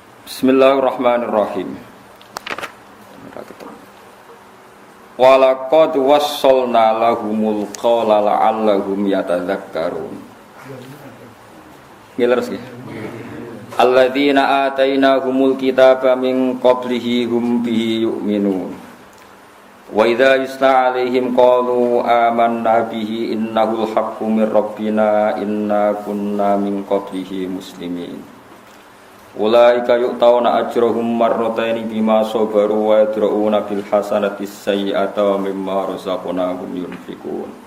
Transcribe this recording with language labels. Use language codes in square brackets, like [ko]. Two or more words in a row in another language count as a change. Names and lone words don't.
[ar] بسم الله الرحمن الرحيم. ولقد وصلنا لهم القول لعلهم يتذكرون. [jv] Ngilerus nggih. [ar] الذين آتيناهم الكتاب من قبله هم به يؤمنون. وإذا يتلى عليهم قالوا آمنا به إنه الحق من ربنا إنا كنا من قبله مسلمين. أولئك يؤتون أجرهم مرتين بما صبروا ويدرءون بالحسنة السيئة ومما رزقناهم ينفقون.